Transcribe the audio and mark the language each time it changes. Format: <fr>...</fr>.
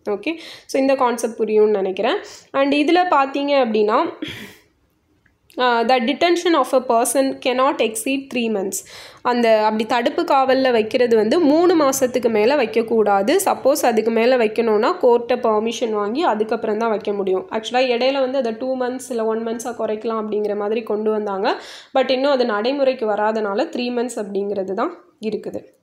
<ta>Okay, so இந்த concept புரியும்னு நினைக்கிறேன்.</ta> <en>and</en> <ta>இதில் பார்த்தீங்க அப்படின்னா</ta> <en>the detention of a person cannot exceed 3 months.</en> <ta>அப்படி தடுப்பு காவலில் வைக்கிறது வந்து 3 மாதத்துக்கு மேலே வைக்கக்கூடாது. சப்போஸ் அதுக்கு மேலே வைக்கணும்னா கோர்ட்டை பர்மிஷன் வாங்கி அதுக்கப்புறம் தான் வைக்க முடியும். ஆக்சுவலாக இடையில வந்து அதை 2 months இல்லை 1 months குறைக்கலாம் அப்படிங்கிற மாதிரி கொண்டு வந்தாங்க. பட் இன்னும் அது நடைமுறைக்கு வராதனால 3 months அப்படிங்கிறது தான் இருக்குது.</ta>